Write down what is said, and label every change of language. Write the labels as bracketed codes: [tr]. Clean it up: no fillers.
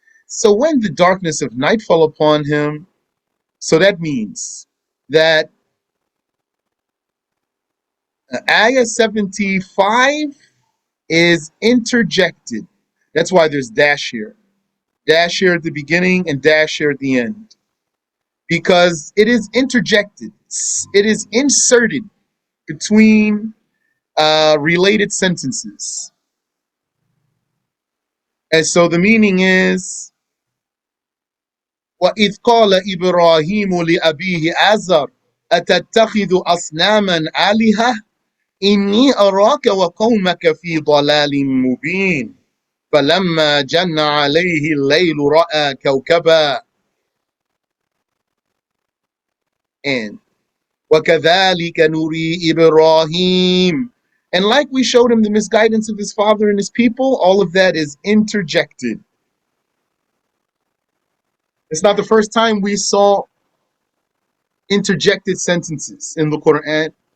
[en] So when the darkness of night fell upon him, so that means that Ayah 75 is interjected. That's why there's dash here. Dash here at the beginning and dash here at the end. Because it is interjected. It is inserted between related sentences. And so the meaning is, [ar] وَإِذْ قَالَ إِبْرَاهِيمُ لِأَبِيهِ آزَرَ أَتَتَّخِذُ أَصْنَامًا آلِهَةً إِنِّي أَرَاكَ وَقَوْمَكَ فِي ضَلَالٍ مُبِينٍ فَلَمَّا جَنَّ عَلَيْهِ اللَّيْلُ رَأَى كَوْكَبًا. And وَكَذَلِكَ نُرِي إِبْرَاهِيمَ. [en] And like we showed him the misguidance of his father and his people, all of that is interjected. It's not the first time we saw interjected sentences in the Quran.